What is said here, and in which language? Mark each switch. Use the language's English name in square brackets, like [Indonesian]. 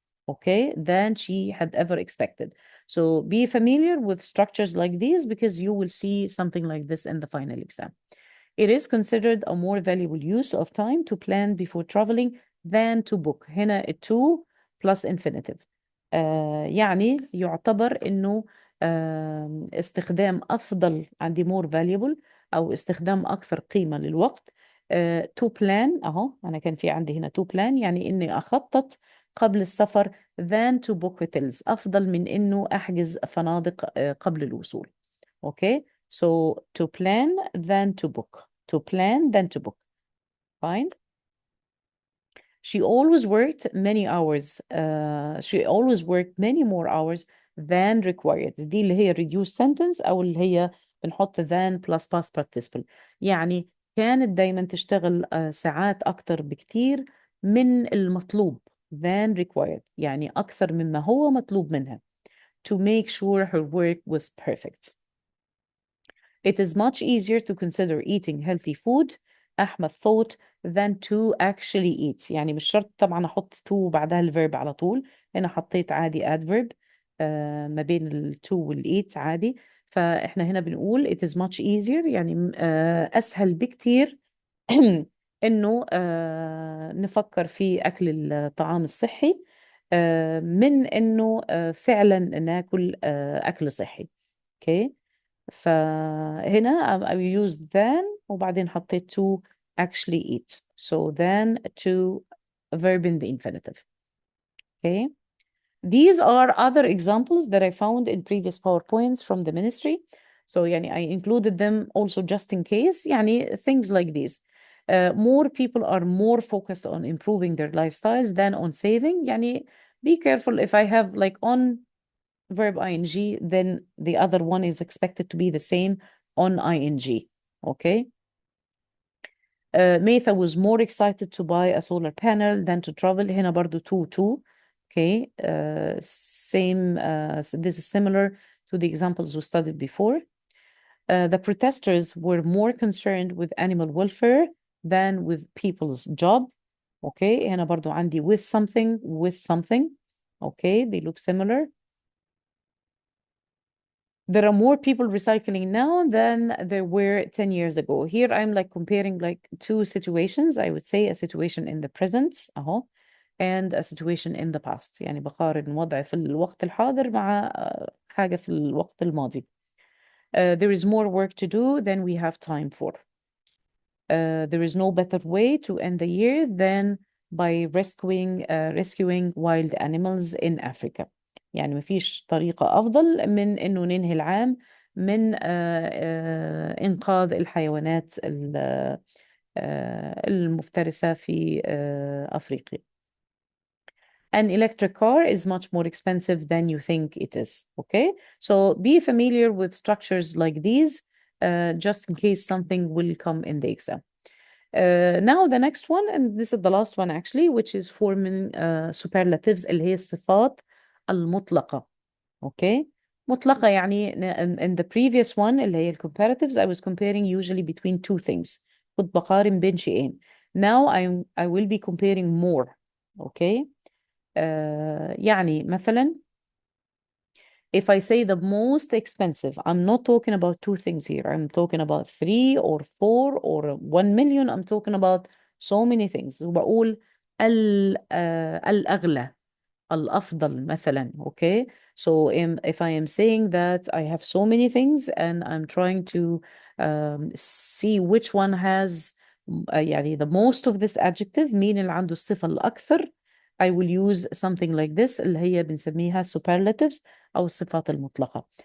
[English] Okay, than she had ever expected. So be familiar with structures like these because you will see something like this in the final exam. It is considered a more valuable use of time to plan before traveling than to book. هنا to plus infinitive. [Arabic] يعني يعتبر إنه استخدام أفضل عندي more valuable أو استخدام أكثر قيمة للوقت. to plan أهو أنا كان في عندي هنا to plan يعني إني أخطط قبل السفر [English] than to book hotels [Arabic] أفضل من إنه أحجز فنادق قبل الوصول. [English] Okay, so to plan than to book. To plan than to book. Fine. She always worked many hours. She always worked many more hours than required. [Arabic] دي اللي هي [English] reduced sentence [Arabic] أو اللي هي بنحط [English] than plus past participle. [Arabic] يعني كانت دايما تشتغل ساعات أكثر بكتير من المطلوب [English] than required. [Arabic] يعني أكثر مما هو مطلوب منها. [English] To make sure her work was perfect. It is much easier to consider eating healthy food. أحمد thought than to actually eat. [Arabic] يعني مش شرط طبعا أحط to بعدها الverb على طول. هنا حطيت عادي adverb ما بين ال to وال eat عادي. فإحنا هنا بنقول [English] it is much easier [Arabic] يعني أسهل بكتير إنه نفكر في أكل الطعام الصحي من إنه فعلا ناكل أكل صحي. [English] Okay. فهنا I use than [Arabic] وبعدين حطيت [English] to actually eat. So than to verb in the infinitive. Okay. These are other examples that I found in previous PowerPoints from the ministry. So يعني I included them also just in case. يعني things like these. More people are more focused on improving their lifestyles than on saving. يعني be careful if I have like on verb ing, then the other one is expected to be the same on ing. Okay. Metha was more excited to buy a solar panel than to travel. [Arabic] هنا برضو [English] to. Okay. Same. This is similar to the examples we studied before. The protesters were more concerned with animal welfare than with people's job. Okay. [Arabic] هنا برضو عندي [English] with something. Okay. They look similar. There are more people recycling now than there were 10 years ago. Here I'm like comparing like two situations. I would say a situation in the present أهو and a situation in the past. [Arabic] يعني بقارن وضع في الوقت الحاضر مع حاجة في الوقت الماضي. [English] There is more work to do than we have time for. There is no better way to end the year than by rescuing wild animals in Africa. [Arabic] يعني ما فيش طريقة أفضل من إنه ننهي العام من إنقاذ الحيوانات المفترسة في أفريقيا. [English] An electric car is much more expensive than you think it is. Okay, so be familiar with structures like these just in case something will come in the exam. Now the next one, and this is the last one actually, which is forming superlatives [Arabic] اللي هي الصفات المطلقة. [English] Okay, [Arabic] مطلقة يعني [English] in the previous one [Arabic] اللي هي [English] comparatives I was comparing usually between two things. [Arabic] كنت بقارن بين شيئين. [English] Now I will be comparing more. Okay. يعني مثلا if I say the most expensive, I'm not talking about two things here. I'm talking about 3 or 4 or 1 million. I'm talking about so many things. [Arabic] وبقول الأغلى الأفضل مثلا. [English] Okay. So if I am saying that I have so many things and I'm trying to see which one has يعني the most of this adjective, [Arabic] مين اللي عنده الصفة الأكثر, [English] I will use something like this [Arabic] اللي هي بنسميها [English] superlatives [Arabic] أو الصفات المطلقة.